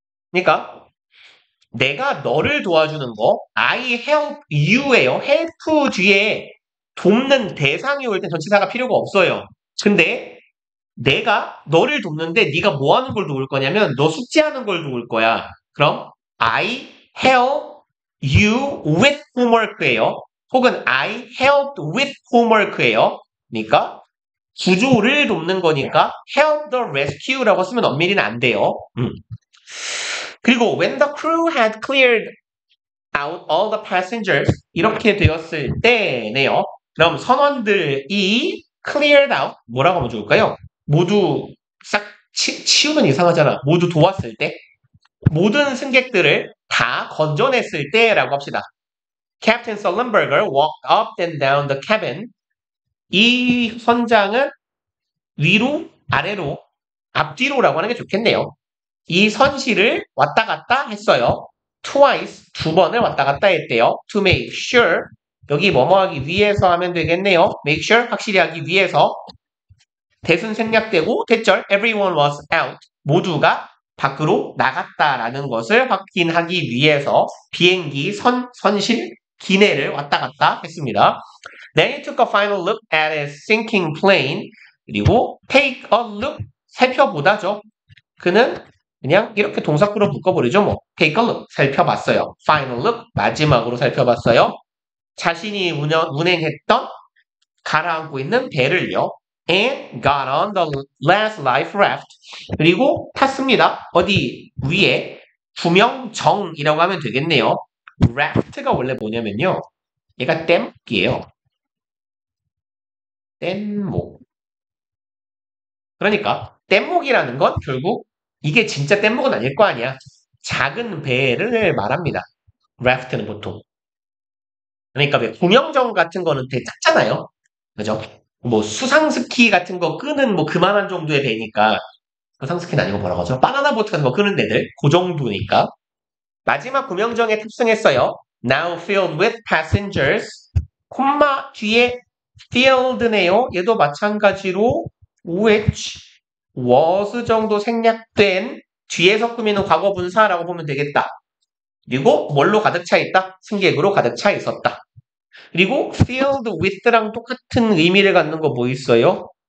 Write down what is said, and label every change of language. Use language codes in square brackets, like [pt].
[ko] 그러니까 내가 너를 도와주는 거 [en] I help you [ko] 예요. help 뒤에 돕는 대상이 올 때 전치사가 필요가 없어요. 근데 내가 너를 돕는데 네가 뭐 하는 걸 도울 거냐면 너 숙제하는 걸 도울 거야. 그럼 [en] I help you with homework예요. 혹은 I helped with homework예요. [ko] 그러니까 구조를 돕는 거니까 [en] help the rescue [ko] 라고 쓰면 엄밀히는 안 돼요. 그리고 [en] when the crew had cleared out all the passengers [ko] 이렇게 되었을 때네요. 그럼 선원들이 cleared out 뭐라고 하면 좋을까요? 모두 싹 치우면 이상하잖아. 모두 도왔을 때 모든 승객들을 다 건져냈을 때라고 합시다. [en] Captain Sullenberger walked up and down the cabin. [ko] 이 선장은 위로, 아래로, 앞뒤로라고 하는 게 좋겠네요. 이 선실을 왔다 갔다 했어요. Twice, 2번을 왔다 갔다 했대요. [en] To make sure, [ko] 여기 뭐뭐 하기 위해서 하면 되겠네요. Make sure, 확실히 하기 위해서. 대순 생략되고 대절, [en] everyone was out. [ko] 모두가 밖으로 나갔다라는 것을 확인하기 위해서 비행기 선실 기내를 왔다 갔다 했습니다. [en] Then he took a final look at his sinking plane. [ko] 그리고 [en] take a look, [ko] 살펴보다죠. 그는 그냥 이렇게 동사구로 묶어버리죠. 뭐 [en] take a look, [ko] 살펴봤어요. [en] final look, [ko] 마지막으로 살펴봤어요. 자신이 운행했던 가라앉고 있는 배를요. [en] And got on the last life raft. [ko] 그리고 탔습니다. 어디 위에 구명정이라고 하면 되겠네요. raft가 원래 뭐냐면요. 얘가 뗏목이에요. 뗏목. 그러니까 뗏목이라는 건 결국 이게 진짜 뗏목은 아닐 거 아니야. 작은 배를 말합니다. raft는 보통. 그러니까 왜 구명정 같은 거는 되게 작잖아요. 그죠? 뭐 수상스키 같은 거 끄는 뭐 그만한 정도의 배니까 수상스키는 아니고 뭐라고 하죠? 바나나 보트 같은 거 끄는 데들 그 정도니까 마지막 구명정에 탑승했어요. [en] Now filled with passengers [ko] 콤마 뒤에 filled네요. 얘도 마찬가지로 which was 정도 생략된 뒤에서 꾸미는 과거 분사라고 보면 되겠다. 그리고 뭘로 가득 차 있다? 승객으로 가득 차 있었다. 그리고 [en] filled with [ko] 랑 똑같은 의미를 갖는 거 뭐 있어요?